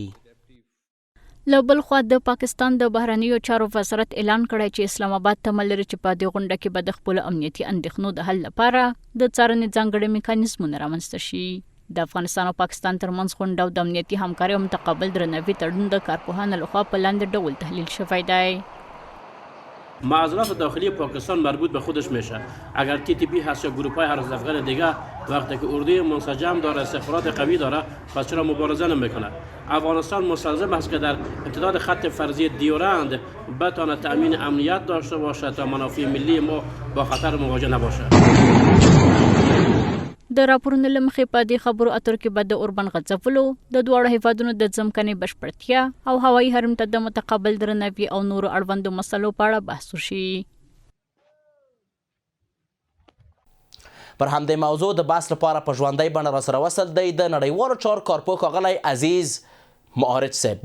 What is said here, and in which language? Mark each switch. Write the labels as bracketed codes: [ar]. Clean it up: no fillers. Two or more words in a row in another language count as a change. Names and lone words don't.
[ps] له بل خوا د پاکستان د بهرنیو چارو وزارت اعلان کړی چې اسلام آباد ته ملري چې په دې غونډه کې به د خپلو امنیتي اندېښنو د حل لپاره د څارنې ځانګړي میکانیزمونه رامنځته شي. د افغانستان او پاکستان ترمنځ غونډه او د امنیتي همکارۍ او متقابل درناوي تړون د کارپوهانو لخوا په لاندې ډول تحلیل شوی دی. [fa] معذرات داخلی پاکستان مربوط به خودش میشه. اگر TTP هست یا گروه های هر از افغان دیگه وقتی که اردوی منسجم داره، استخبارات قوی داره، پس چرا مبارزه نمیکنه؟ افغانستان مستلزم است که در امتداد خط فرضی دیورند بتونه تأمین امنیت داشته باشه تا منافع ملی ما با خطر مواجه نباشه. [ps] د راپورونو له مخې په دې خبرو اترو کې به د اوربند غځولو، د دواړو هیوادونو د ځمکنۍ بشپړتیا او هوایي حریم ته د متقابل درناوي او نورو اړوندو مسلو په اړه بحث وشي. پر همدې موضوع د بحث لپاره په ژوندۍ بڼه راسره وصل دی د نړیوالو چارو کارپوه ښاغلی عزیز امارت صاحب.